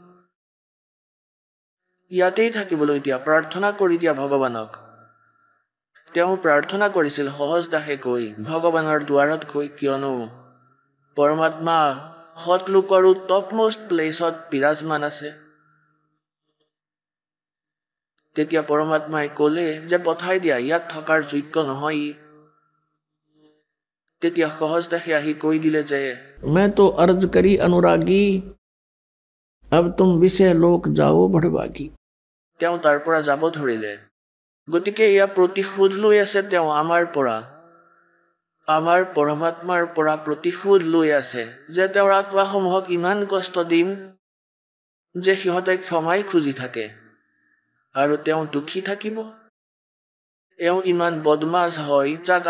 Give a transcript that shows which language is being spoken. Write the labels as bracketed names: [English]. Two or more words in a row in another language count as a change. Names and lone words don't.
[Assamese] ইয়াতেই থাকিবলৈ দিয়া প্ৰাৰ্থনা কৰি দিয়া ভগৱানক তেওঁ প্ৰাৰ্থনা কৰিছিল সহজ দাসে কৈ ভগৱানৰ দুৱাৰত কৈ কিয়নো পৰমাত্মা সৎলোকৰো [English] topmost place [Assamese] বিৰাজমান আছে তেতিয়া পৰমাত্মাই ক'লে যে পঠাই দিয়া ইয়াত থকাৰ যোগ্য নহয় তেতিয়া সহজ দাসে আহি কৈ দিলে যে [Hindi] मैं तो अर्ज करी अनुरागी अब तुम विषय लोक जाओ बढ़वागी [Assamese] তেওঁ তাৰ পৰা যাব ধৰিলে গতিকে ইয়া প্ৰতিশোধ লৈ আছে তেওঁ আমাৰ পৰা আমাৰ পৰমাত্মাৰ পৰা প্ৰতিশোধ লৈ আছে যে তেওঁৰ আত্মাসমূহক ইমান কষ্ট দিম যে সিহঁতে ক্ষমাই খুজি থাকে আৰু তেওঁ দুখী থাকিব এওঁ ইমান বদমাছ হয় যাক